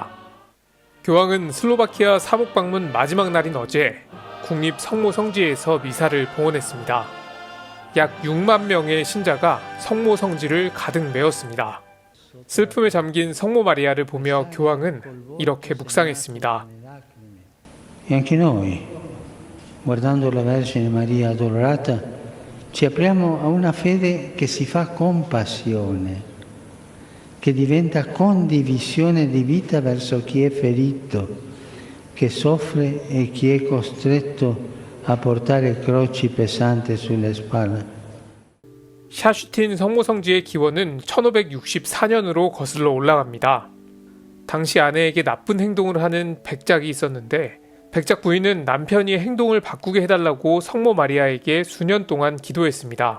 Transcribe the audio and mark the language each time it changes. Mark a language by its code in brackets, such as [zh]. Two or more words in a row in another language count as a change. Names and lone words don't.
[ko] 교황은 슬로바키아 사목 방문 마지막 날인 어제 국립 성모 성지에서 미사를 봉헌했습니다. 약 6만 명의 신자가 성모 성지를 가득 메웠습니다. 슬픔에 잠긴 성모 마리아를 보며 교황은 이렇게 묵상했습니다. [it] E anche noi, guardando la Vergine Maria addolorata, ci apriamo a una fede che si fa compassione, che diventa condivisione di vita verso chi è ferito, che soffre e chi è costretto a portare croci pesanti sulle spalle. [ko] 샤슈틴 성모성지의 기원은 1564년으로 거슬러 올라갑니다. 당시 아내에게 나쁜 행동을 하는 백작이 있었는데 백작 부인은 남편이 행동을 바꾸게 해달라고 성모 마리아에게 수년 동안 기도했습니다.